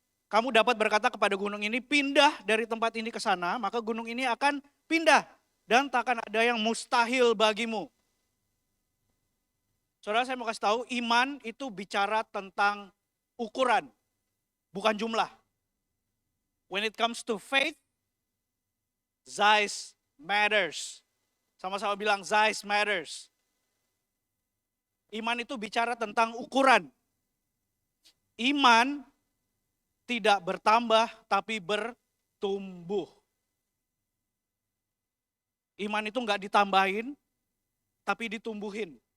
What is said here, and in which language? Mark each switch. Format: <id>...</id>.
<id>Kamu dapat berkata kepada gunung ini, pindah dari tempat ini ke sana, maka gunung ini akan pindah. Dan takkan ada yang mustahil bagimu. Saudara, saya mau kasih tahu, iman itu bicara tentang ukuran, bukan jumlah.</id> <en>When it comes to faith, size matters.</en> <id>Sama-sama bilang</id> <en>size matters.</en> <id>Iman itu bicara tentang ukuran. Iman tidak bertambah tapi bertumbuh. Iman itu enggak ditambahin tapi ditumbuhin.</id>